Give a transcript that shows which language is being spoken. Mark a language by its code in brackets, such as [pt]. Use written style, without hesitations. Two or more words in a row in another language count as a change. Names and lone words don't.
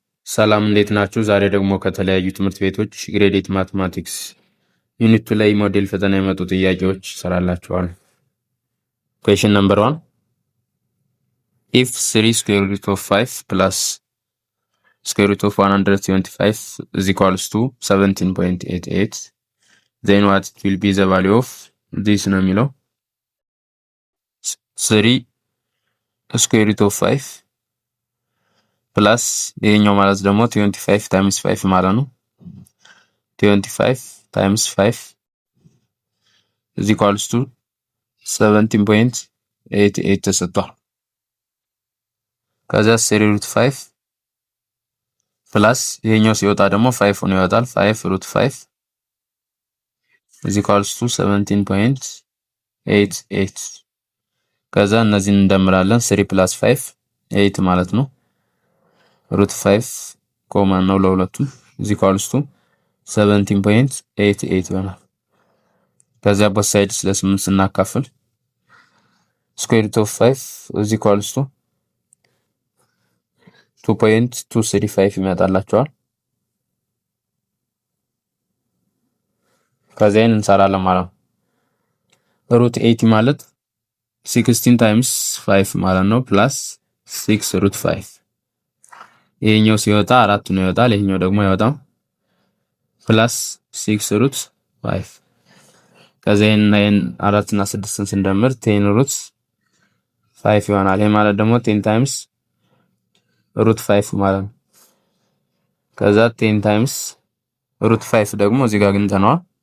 [am] ሰላም እንዴት ናችሁ? ዛሬ ደግሞ ከተለያዩ ትምህርት ቤቶች [en] grade 8 mathematics unit 2 [am] ላይ ሞዴል ፈተና የመጡ ጥያቄዎች ሰራላችኋል። [en] question number 1 if 3 square root of 5 plus square root of 125 is equals to 17.88 then what will be the value of this [am] ነው የሚለው [en] 3 square root of 5 ፕላስ [am] ይሄኛው ማለት ደግሞ [en] 25 ታይምስ 5 [am] ማለት ነው [en] 25 ታይምስ 5 is equals to [am] 17.88 ተሰጥቷል። ከዛ 3 root 5 ፕላስ ይሄኛው ሲወጣ ደግሞ 5 ሆኖ ይወጣል 5 root 5 [en] is equals to 17.88 [am] ከዛ እነዚህን እንደምራለን [en] 3 plus 5 8 [am] ማለት ነው [en] root 5 [am] ኮመን ነው ለሁለቱም [en] is equals to 17.88 [am] ይሆናል። ከዛ [en] both sides [am] ለ8 ስናካፍል [en] square root of 5 is equals to 2.235 ይመጣላችኋል። [am] ከዛን እንሰራለን ማለት ነው። root 8 ማለት 16 times 5 ማለት ነው plus 6 root 5 ይሄኛው ሲወጣ 4 ነው ይወጣል ይሄኛው ደግሞ አይወጣም plus 6 root 5 ከዛን 4 እና 6ን ስንደምር 10 root 5 ይሆናል። ይሄ ማለት ደግሞ 10 [en] times root [am] 5 ማለት ነው። ከዛ 10 [en] times root [am] 5 ደግሞ እዚህ ጋር ግንተነዋል